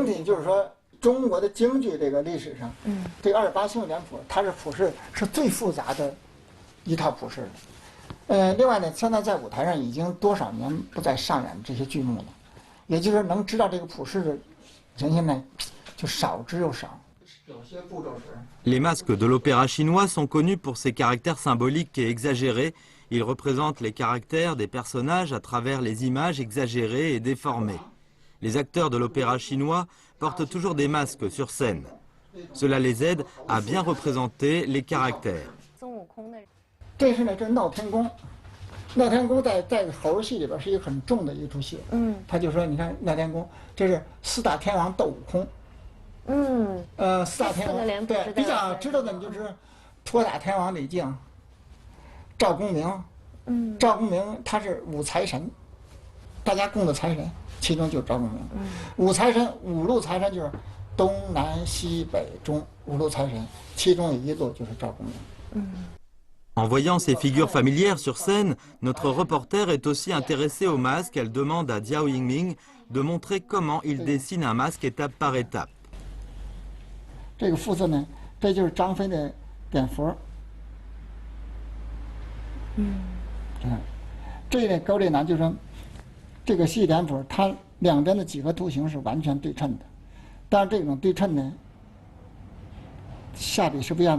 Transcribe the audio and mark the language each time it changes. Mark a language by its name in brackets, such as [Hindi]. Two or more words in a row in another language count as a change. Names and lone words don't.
[Chinese] 整体就是说，中国的京剧这个历史上，这个28星宿脸谱，它是谱式是最复杂的一套谱式的。另外呢，现在在舞台上已经多少年不再上演这些剧目了，也就是能知道这个谱式的人现在就少之又少。有些步骤是。 [French] Les masques de l'opéra chinois sont connus pour ses caractères symboliques et exagérés. Ils représentent les caractères des personnages à travers les images exagérées et déformées. Les acteurs de l'opéra chinois portent toujours des masques sur scène. Cela les aide à bien représenter les caractères. [Chinese] 这是呢，这是闹天宫。闹天宫在猴戏里边是一个很重的一出戏。他就说，你看闹天宫，这是4大天王斗悟空。4大天王对比较知道的，你就是托塔天王李靖、赵公明。赵公明他是五财神，大家供的财神，其中就是赵公明。五财神5路财神就是东南西北中5路财神，其中有一路就是赵公明。 [French] En voyant ces figures familières sur scène, notre reporter est aussi intéressé au masque. Elle demande à Jiao Yiming de montrer comment il dessine un masque étape par étape. [Chinese] 这个肤色呢，这就是张飞的蝙蝠。这一点勾勒呢，就是说，这个细脸谱它两边的几何图形是完全对称的，但是这种对称呢，下笔是不一样的。